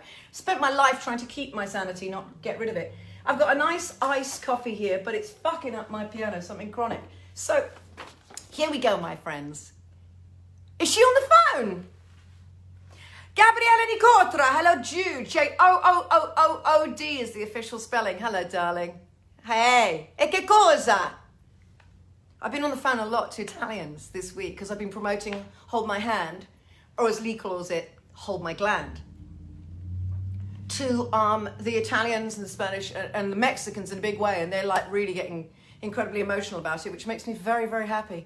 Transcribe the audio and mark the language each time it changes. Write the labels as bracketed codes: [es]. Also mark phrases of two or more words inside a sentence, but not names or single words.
[en] Spent my life trying to keep my sanity, not get rid of it. I've got a nice iced coffee here, but it's fucking up my piano, something chronic. So, here we go, my friends. Is she on the phone? Gabriella Nicotra, hello Jude. J-O-O-O-O-O-D is the official spelling. Hello, darling. [it] Hey, e che cosa? [en] I've been on the phone a lot to Italians this week because I've been promoting Hold My Hand, or as Lee calls it, Hold My Gland, to the Italians and the Spanish and the Mexicans in a big way, and they're like really getting incredibly emotional about it, which makes me very, very happy.